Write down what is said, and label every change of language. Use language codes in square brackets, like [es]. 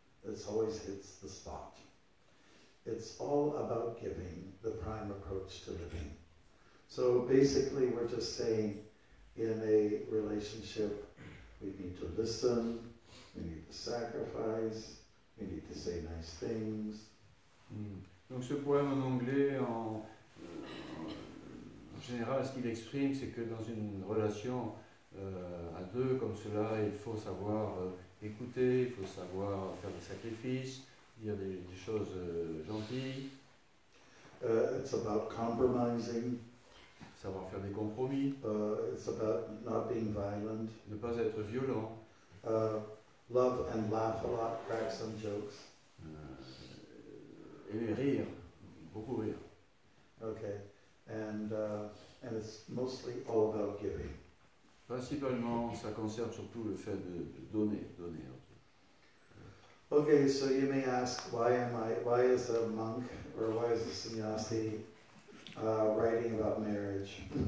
[en] This always hits the spot. It's all about giving, the prime approach to living. So basically, we're just saying, in a relationship, we need to listen, we need to sacrifice, we need to say nice things. [fr] Donc ce poème en anglais, en général, ce qu'il exprime, c'est que dans une relation à deux comme cela, il faut savoir écouter, il faut savoir faire des sacrifices, dire des choses gentilles. [en] It's about compromising. [fr] Savoir faire des compromis. [en] It's about not being violent. [fr] Ne pas être violent. [en] Love and laugh a lot, crack some jokes. [fr] Et rire, beaucoup rire. [en] Okay, and it's mostly all about giving. [fr] Principalement, ça concerne surtout le fait de donner. [en] Okay, so you may ask, why is a monk or why is a sannyasi writing about marriage?